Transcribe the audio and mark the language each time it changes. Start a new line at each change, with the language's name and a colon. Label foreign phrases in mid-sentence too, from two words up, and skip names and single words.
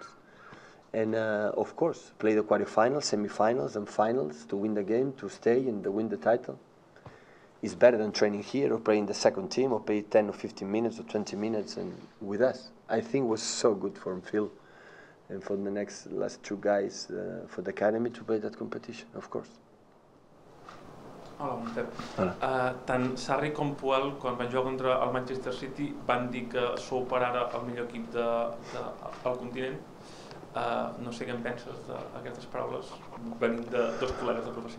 English: And of course, play the quarterfinals, semi-finals, and finals to win the game, to stay and to win the title. It's better than training here or playing the second team or play 10 or 15 minutes or 20 minutes and with us. I think it was so good for Phil and for the last two guys for the academy to play that competition, of course.
Catalan: Hola, bon Pep. Tant Sarri com Puel, quan van jugar contra el Manchester City, van dir que sou per ara el millor equip del continent. No sé què en penses d'aquestes paraules venint de dos col·legues de professió.